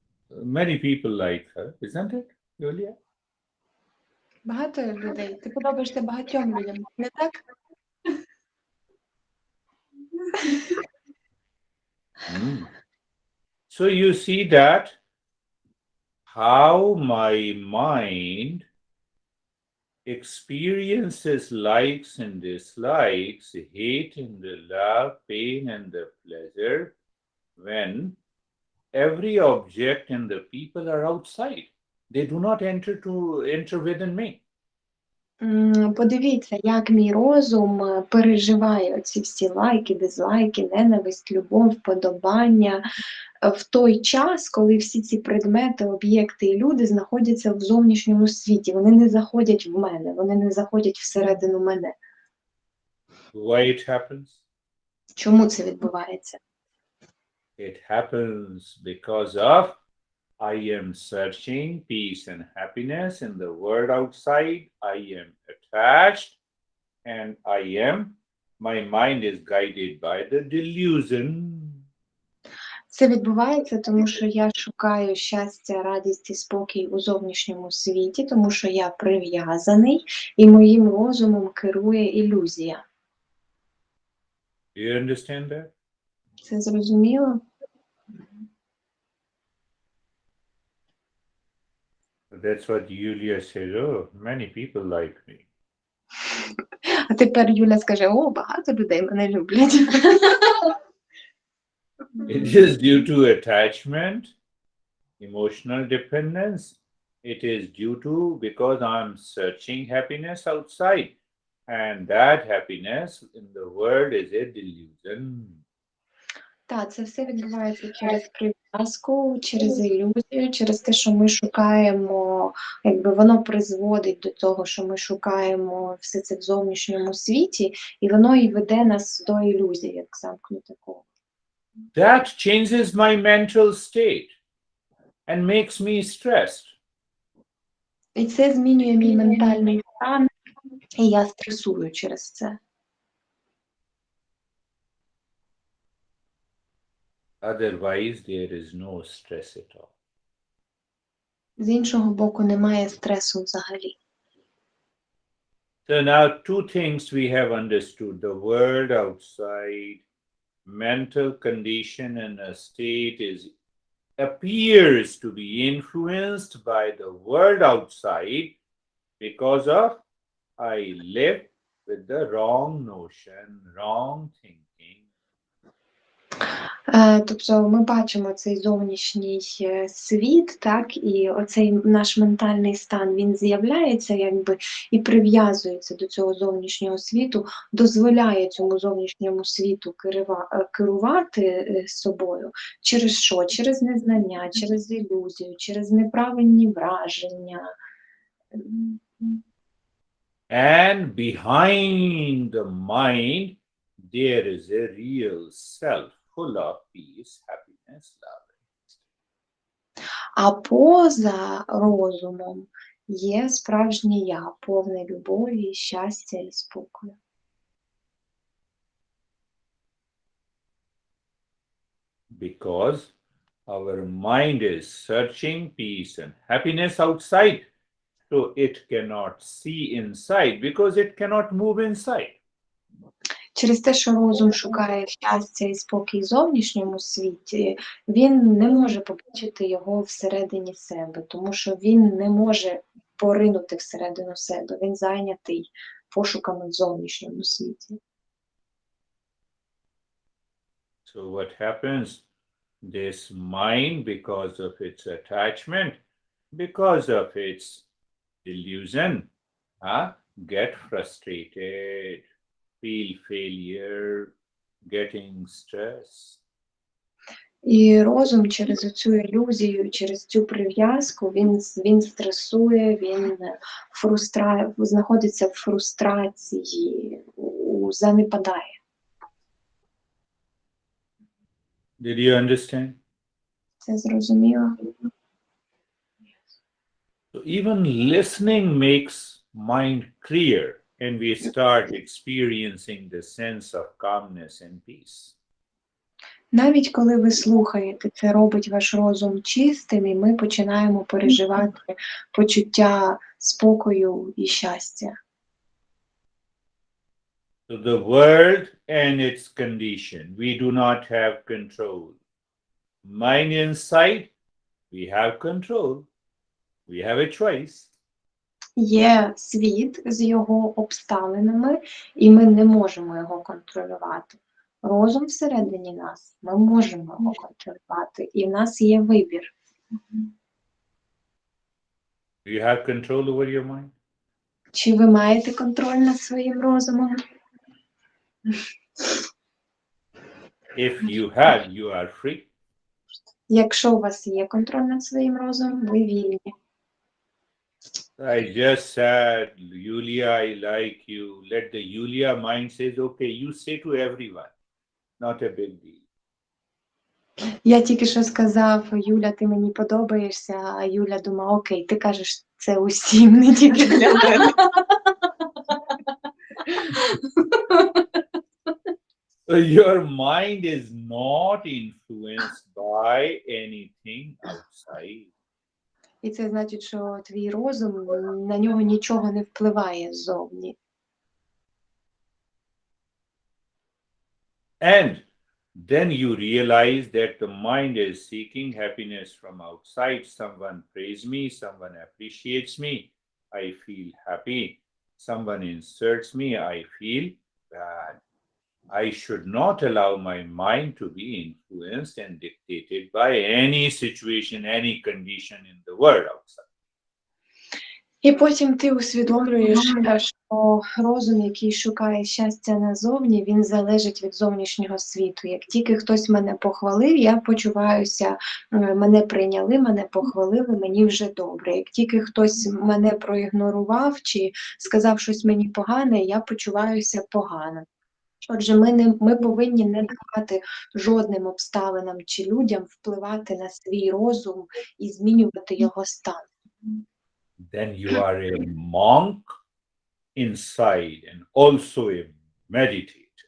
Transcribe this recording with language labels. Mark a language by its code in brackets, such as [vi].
[en] Many people like her, isn't it, Yulia? [uk] Багато людей. Ти подобаєшся багатьом людям, не так? [en] So you see that how my mind experiences likes and dislikes, hate and the love, pain and the pleasure, when every object and the people are outside. They do not enter within me. [uk] Подивіться, як мій розум переживає ці всі лайки, дизлайки, ненависть, любов, вподобання в той час, коли всі ці предмети, об'єкти і люди знаходяться в зовнішньому світі. Вони не заходять в мене, вони не заходять всередину мене. [en] Why it happens? [uk] Чому це відбувається? [en] It happens because of I am searching peace and happiness in the world outside. I am attached and my mind is guided by the delusion. [uk] Це відбувається, тому що я шукаю щастя, радість і спокій у зовнішньому світі, тому що я прив'язаний, і моїм розумом керує ілюзія. [en] Do you understand that? [uk] Це зрозуміло? [en] That's what Yulia says. Oh, many people like me. [uk] А тепер Юля скаже: о, багато людей мене люблять. [en] It is due to attachment, emotional dependence. It is due to because I'm searching happiness outside. And that happiness in the world is a delusion. [uk] Так, це все відбувається через прив'язку, через ілюзію, через те, що ми шукаємо, якби воно призводить до того, що ми шукаємо все це в зовнішньому світі, і воно і веде нас до ілюзії, як замкнуте коло. [en] That changes my mental state and makes me stressed. [uk] І це змінює мій ментальний стан, і я стресую через це. [en] Otherwise, there is no stress at all. [uk] З іншого боку, немає стресу взагалі. [en] So now two things we have understood: the world outside, mental condition and a state appears to be influenced by the world outside because of I live with the wrong notion, wrong thinking. [uk] Тобто ми бачимо цей зовнішній світ, так, і оцей наш ментальний стан, він з'являється якби і прив'язується до цього зовнішнього світу, дозволяє цьому зовнішньому світу керувати собою. Через що? Через незнання, через ілюзію, через неправильні враження. [en] And behind the mind, there is a real self full of peace, happiness, love. [uk] А поза розумом є справжнє я, повне любові, щастя і спокою. [en] Because our mind is searching peace and happiness outside, so it cannot see inside because it cannot move inside. [uk] Через те, що розум шукає щастя і спокій в зовнішньому світі, він не може побачити його всередині себе, тому що він не може поринути всередину себе, він зайнятий пошуками в зовнішньому світі. [en] So what happens? This mind, because of its attachment, because of its delusion, get frustrated, feel failure, getting stress. [uk] І розум через цю ілюзію, через цю прив'язку, він стресує, він знаходиться в фрустрації, занепадає. [en] Did you understand? [uk] Це зрозуміло? [en] So even listening makes mind clear and we start experiencing the sense of calmness and peace. [uk] Навіть коли ви слухаєте, це робить ваш розум чистим, і ми починаємо переживати почуття спокою і щастя. [en] So the world and its condition, we do not have control. Mind inside, we have control. We have a choice. [uk] Є світ з його обставинами, і ми не можемо його контролювати. Розум всередині нас, ми можемо його контролювати, і в нас є вибір. [en] Do you have control over your mind? [uk] Чи ви маєте контроль над своїм розумом? [en] If you have, you are free. [uk] Якщо у вас є контроль над своїм розумом, ви вільні. [en] I just said, Yulia, I like you. Let the Yulia mind says, okay, you say to everyone. Not a big deal. [uk] Я тільки що сказав: Юля, ти мені подобаєшся, а Юля думає: окей, ти кажеш це усім, не тільки для мене. [en] Your mind is not influenced by anything outside. [uk] І це значить, що твій розум, на нього нічого не впливає ззовні. [en] And then you realize that the mind is seeking happiness from outside. Someone praise me, someone appreciates me. I feel happy. someone insults me, I feel bad. I should not allow my mind to be influenced and dictated by any situation, any condition in the world outside. [uk] І потім ти усвідомлюєш, що розум, який шукає щастя назовні, він залежить від зовнішнього світу. Як тільки хтось мене похвалив, я почуваюся, мене прийняли, мене похвалили, мені вже добре. Як тільки хтось мене проігнорував чи сказав щось мені погане, я почуваюся погано. Отже, ми повинні не давати жодним обставинам чи людям впливати на свій розум і змінювати його стан. [en] Then you are a monk inside and also a meditator.